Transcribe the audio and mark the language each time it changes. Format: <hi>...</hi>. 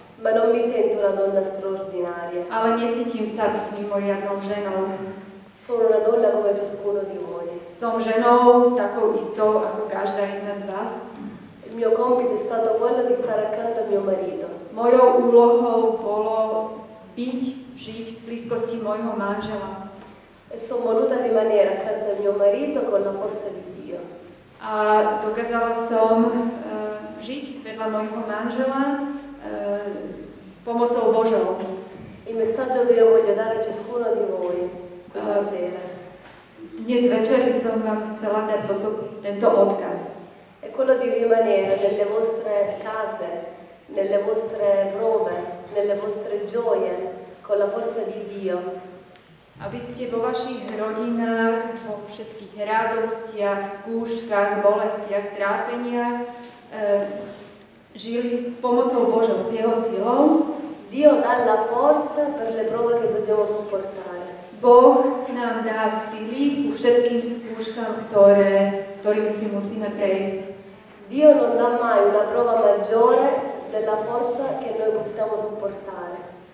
<it>Ma non mi sento una donna straordinaria.</it> <sk>Ale necítim sa byť mimoriadnou ženou.</sk> <it>Sono una donna come ciascuno di voi.</it> <sk>Som ženou takou istou ako každá jedna z vás.</sk> <it>Il mio compito è stato quello di stare accanto a mio marito.</it> <sk>Mojou úlohou bolo byť, žiť v blízkosti môjho manžela.</sk> <it>E sono voluta rimanere accanto a mio marito con la forza di Dio.</it> <sk>A dokázala som žiť vedľa môjho manžela s pomocou Božou.</sk> <it>Il messaggio che io voglio dare a ciascuno di voi questa sera.</it> <sk>Dnes večer by som vám chcela dať tento odkaz.</sk> <it>È quello di rimanere nelle vostre case, nelle vostre prove, nelle vostre gioie, con la forza di Dio.</it> <sk>Aby ste vo vašich rodinách, vo všetkých radostiach, skúškach, bolestiach, trápeniach žili s pomocou Božou, s Jeho silou. Dio dà la forza per le prove che dobbiamo sopportare.</sk> <it>Boh nám dá sily ku všetkým skúškam, ktorými si musíme prejsť.</it> <sk>Dio non dà mai una prova maggiore della forza che noi possiamo sopportare.</sk>